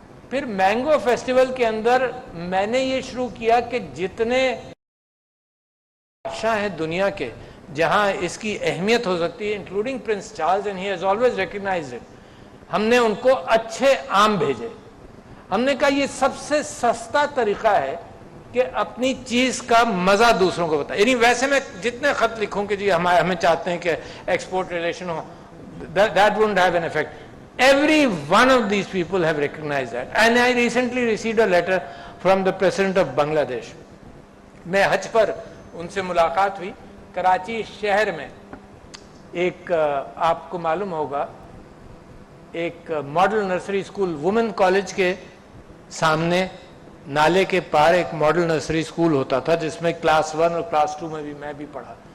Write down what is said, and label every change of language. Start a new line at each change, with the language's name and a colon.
Urdu: پھر mango festival کے اندر میں نے یہ شروع کیا کہ جتنے بادشاہ ہیں دنیا کے جہاں اس کی اہمیت ہو سکتی ہے,
English: including prince Charles, and he has always recognised it,
Urdu: ہم نے ان کو اچھے آم بھیجے. ہم نے کہا یہ سب سے سستا طریقہ ہے کہ اپنی چیز کا مزہ دوسروں کو بتائے. یعنی ویسے میں جتنے خط لکھوں کہ جی ہمیں چاہتے ہیں کہ export relation ہو,
English: that wouldn't have an effect. Every one of these people have recognized that. And I recently received a letter from the President of Bangladesh.
Urdu: میں حج پر ان سے ملاقات ہوئی. کراچی شہر میں ایک آپ کو معلوم ہوگا ایک model nursery school, women college کے سامنے نالے کے پار ایک ماڈل نرسری اسکول ہوتا تھا جس میں کلاس 1 اور کلاس 2 میں بھی میں بھی پڑھا.